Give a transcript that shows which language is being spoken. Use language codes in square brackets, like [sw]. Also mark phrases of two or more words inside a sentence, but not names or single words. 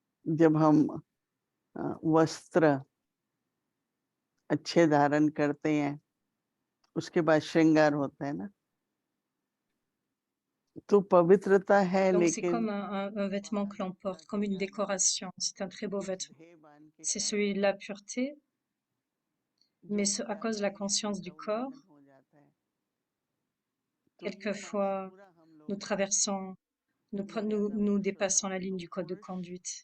[hi] जब हम वस्त्र अच्छे धारण करते हैं, उसके बाद श्रृंगार होता है ना, तो पवित्रता है [fr] Donc c'est [hi] लेकिन [fr] comme un vêtement que l'on porte, comme une décoration. C'est un très beau vêtement. C'est celui de la pureté, mais à cause de la conscience du corps, quelquefois nous traversons, nous dépassons la ligne du code de conduite.